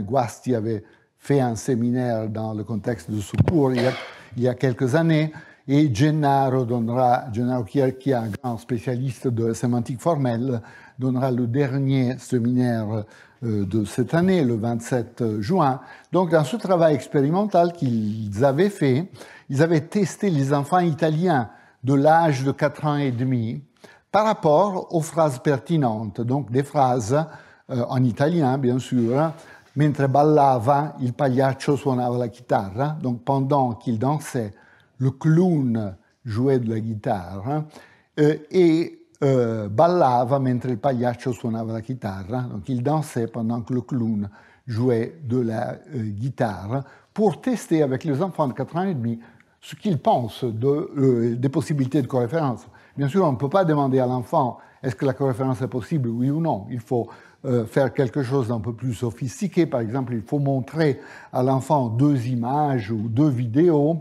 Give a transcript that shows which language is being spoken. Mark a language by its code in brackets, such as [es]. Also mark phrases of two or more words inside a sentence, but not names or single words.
[fr] Guasti avait fait un séminaire dans le contexte de ce cours il y a quelques années, et Gennaro Chierchia, un grand spécialiste de sémantique formelle, donnera le dernier séminaire de cette année, le 27 juin. Donc, dans ce travail expérimental qu'ils avaient fait, ils avaient testé les enfants italiens de l'âge de 4 ans et demi par rapport aux phrases pertinentes, donc des phrases en italien, bien sûr. [it] Mentre ballava, il pagliaccio suonava la chitarra, [fr] donc pendant qu'il dansait, le clown jouait de la guitare, et [it] ballava mentre il pagliaccio suonava la chitarra, [fr] donc il dansait pendant que le clown jouait de la guitare, pour tester avec les enfants de 4 ans et demi ce qu'ils pensent des possibilités de coréférence. Bien sûr, on ne peut pas demander à l'enfant est-ce que la coréférence est possible, oui ou non. Il faut faire quelque chose d'un peu plus sophistiqué. Par exemple, il faut montrer à l'enfant 2 images ou 2 vidéos.